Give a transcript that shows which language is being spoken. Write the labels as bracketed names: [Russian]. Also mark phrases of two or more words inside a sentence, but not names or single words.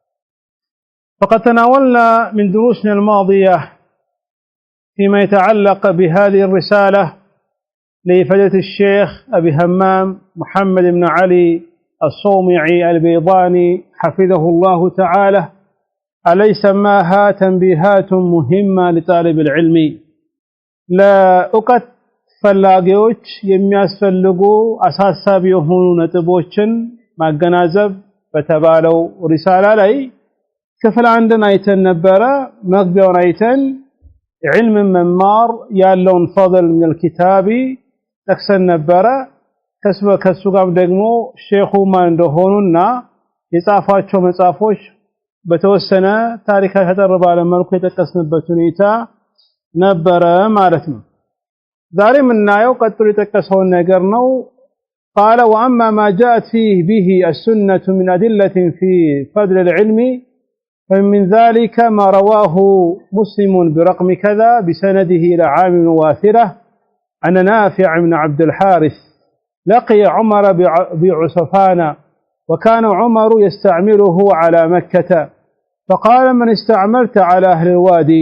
[Arabic] فقد تناولنا من دروسنا الماضية فيما يتعلق بهذه الرسالة لفضيلة الشيخ أبي همام محمد بن علي الصومعي البيضاني حفظه الله تعالى، الذي سماها تنبيهات مهمة لطالب العلم. [Amharic] ለእውቀት ፈላጊዎች የሚያስፈልጉ አሳሳቢ የሆኑ ነጥቦችን ማገናዘብ በተባለው ሪሳላ ላይ ክፍል አንድን አይተን ነበረ። መግቢያውን አይተን ዒልም መማር ያለውን ፈضል [Arabic] من الكتاب [Amharic] ጠቅሰን ነበረ። ከሱ ጋር ደግሞ ሼኹ ማን እንደሆኑና የጻፏቸው መጽሐፎች በተወሰነ ታሪካዊ ተጠር ባለ መልኩ የተጠቀስንበት ሁኔታ ነበረ ማለት ነው። ዛሬ የምናየው ቀጥሎ የተጠቀሰውን ነገር ነው። [Arabic] قال وأما ما جاءت فيه به السنة من أدلة في فضل العلم فمن ذلك ما رواه مسلم برقم كذا بسنده إلى عامر واثرة أن نافع بن عبد الحارث لقي عمر بعسفان، وكان عمر يستعمله على مكة، فقال من استعملت على أهل الوادي؟